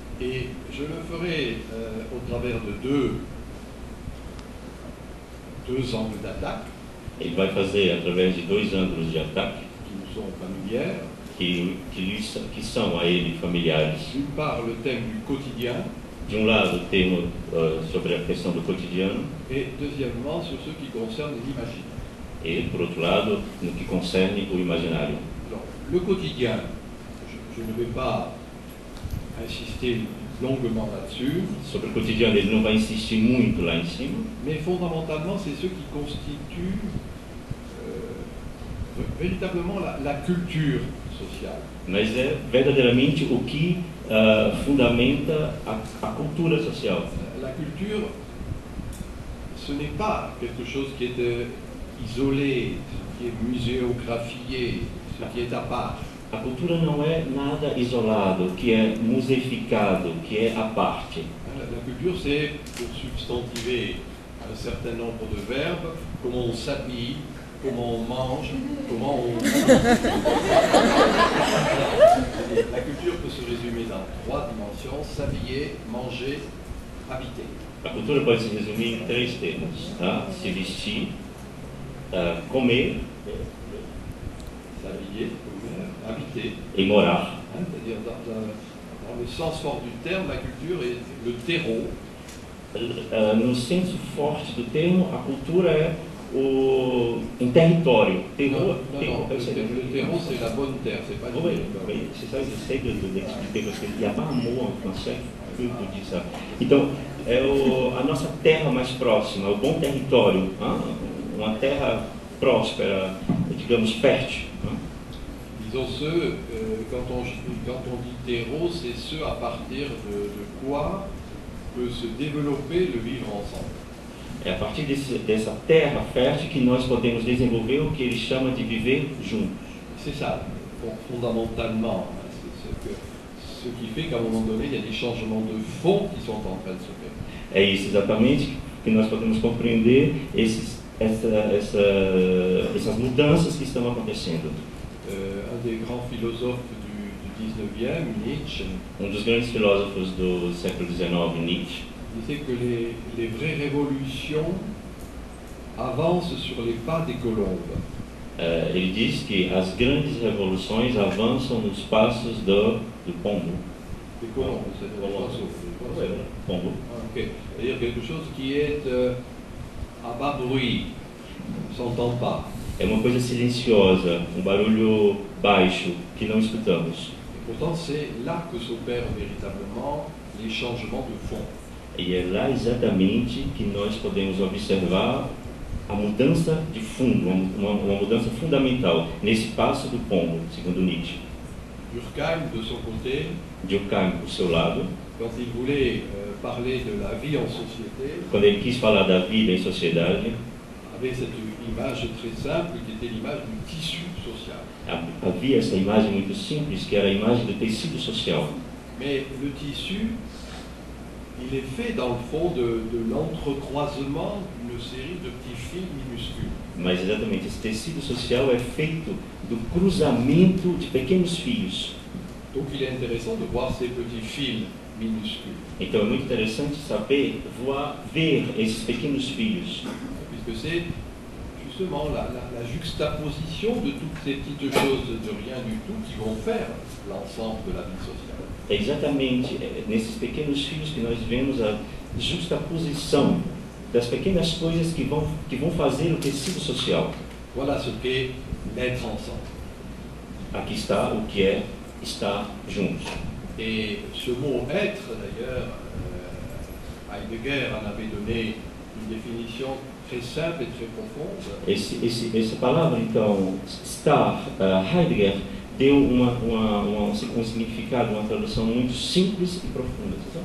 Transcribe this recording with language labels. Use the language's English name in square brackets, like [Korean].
[French] Et je le ferai au travers de deux angles d'attaque. [Portuguese] Ele vai fazer através de dois ângulos de ataque [French] qui nous sont familières. [Portuguese] Que são a ele familiares. [French] D'une part, le thème du quotidien. [Portuguese] De um lado, o termo sobre a questão do cotidiano. [French] Et deuxièmement, sur ce qui concerne l'imaginaire. [Portuguese] E, por outro lado, no que concerne o imaginário. [French] Alors, le quotidien, je ne vais pas insister longuement là-dessus. [Portuguese] Sobre o cotidiano, ele não vai insistir muito lá em cima, [French] Mais fondamentalement, c'est ce qui constitue véritablement la culture sociale. [Portuguese] mas é verdadeiramente o que fundamenta a cultura social. [French] La culture, ce n'est pas quelque chose qui est isolé, qui est muséographié, ce qui est à part. [Portuguese] A cultura não é nada isolado, que é museificado, que é à parte. [French] La culture, c'est, pour substantiver un certain nombre de verbes, comment on s'habille, comment on mange, comment on... La culture peut se résumer dans 3 dimensions: s'habiller, manger, habiter. [Portuguese] A cultura pode se resumir em 3 termos, tá? Se vestir, comer [French] S'habiller, habiter. [Portuguese] e morar. [French] C'est-à-dire, dans le sens fort du terme, la culture est le terreau. [Portuguese] No senso forte do termo, a cultura é um território. [French] Non, le terreau, c'est la bonne terre, c'est pas du Oui, territoire. oui, c'est ça que j'essaie d'expliquer, parce qu'il n'y a pas un mot en français que dit ça. [Portuguese] Então, é a nossa terra mais próxima, o bom território, uma terra próspera, digamos, fértil. [French] Disons quand on dit terreau, c'est ce à partir de quoi peut se développer le vivre ensemble. [Portuguese] É a partir dessa terra fértil que nós podemos desenvolver o que ele chama de viver juntos. [French] C'est ça, fondamentalement, ce qui fait qu'à un moment donné, il y a des changements de fond qui sont en train de se faire. [Portuguese] É isso exatamente que nós podemos compreender essas mudanças que estão acontecendo. [French] Un des grands philosophes du 19e, Nietzsche, [Portuguese] Dos grandes filósofos do século XIX, Nietzsche, [French] disait que les vraies révolutions avancent sur les pas des colombes. [Portuguese] ele diz que as grandes revoluções avançam nos passos do pombo. [French] Des colombes, c'est-à-dire des oiseaux. [Portuguese] Pombo. Ok. [French] C'est-à-dire quelque chose qui est à bas bruit, on ne s'entend pas. [Portuguese] É uma coisa silenciosa, um barulho baixo que não escutamos. [French] Et pourtant, c'est là que s'opèrent véritablement les changements de fond. [Portuguese] E é lá exatamente que nós podemos observar a mudança de fundo, uma mudança fundamental nesse passo do pombo, segundo Nietzsche. [French] Durkheim, de son côté, [Portuguese] Durkheim, por seu lado, [French] quand il voulait parler de la vie en société, [Portuguese] quando ele quis falar da vida em sociedade, [French] avait cette image très simple qui était l'image du tissu social. [Portuguese] havia essa imagem muito simples, que era a imagem do tecido social. [French] Mais le tissu, il est fait dans le fond de l'entrecroisement d'une série de petits fils minuscules. [Portuguese] Mas exatamente, esse tecido social é feito do cruzamento de pequenos fios. [French] Donc il est intéressant de voir ces petits fils minuscules. [Portuguese] Então é muito interessante saber, ver esses pequenos fios. [French] Puisque c'est justement la juxtaposition de toutes ces petites choses de rien du tout qui vont faire l'ensemble de la vie sociale. [Portuguese] É exatamente nesses pequenos fios que nós vemos a justaposição das pequenas coisas que vão fazer o tecido social. [French] Voilà ce qu'est l'être ensemble. [Portuguese] Aqui está o que é estar juntos. [French] Et ce mot être, d'ailleurs, Heidegger en avait donné une définition très simple et très profonde. [Portuguese] Essa palavra, então, estar, Heidegger deu um significado, uma tradução muito simples e profunda.